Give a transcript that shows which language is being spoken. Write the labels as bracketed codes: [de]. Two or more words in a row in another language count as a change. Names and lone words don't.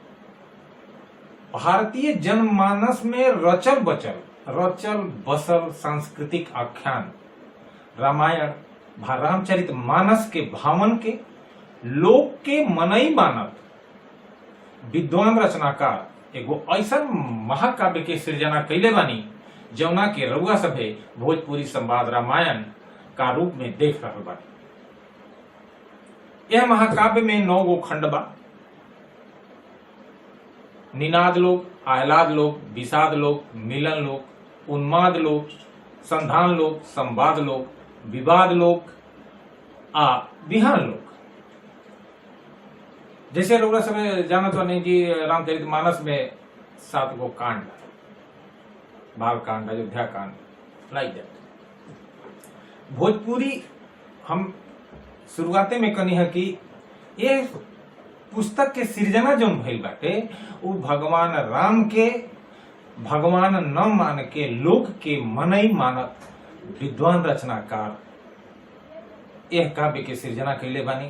[bho] भारतीय जनमानस में रचल बसल सांस्कृतिक आख्यान रामायण रामचरित मानस के भावन के लोक के मनई मानत विद्वान रचनाकार एगो ऐसा महाकाव्य के सृजना कैले बानी जौना के रउआ सभे भोजपुरी संवाद रामायण का रूप में देख रहल बानी। यह महाकाव्य में 9 गो खंड बा। निनाद लोक, आह्लाद लोक, विषाद लोक, मिलन लोक, उन्माद लोक, संधान लोक, संवाद लोक, विवाद लोक आ विहान लोक। जैसे रउरा सब जानत बानी कि रामचरितमानस में 7 गो कांड, बाल कांड, अयोध्या कांड, [en] like that. [bho] भोजपुरी हम शुरुआते में कनी है कि ये पुस्तक के सृजना जौन भइल बाटे उ भगवान राम के भगवान न मान के लोक के मनई मानत विद्वान रचनाकार यह काव्य के सृजना कैले बानी।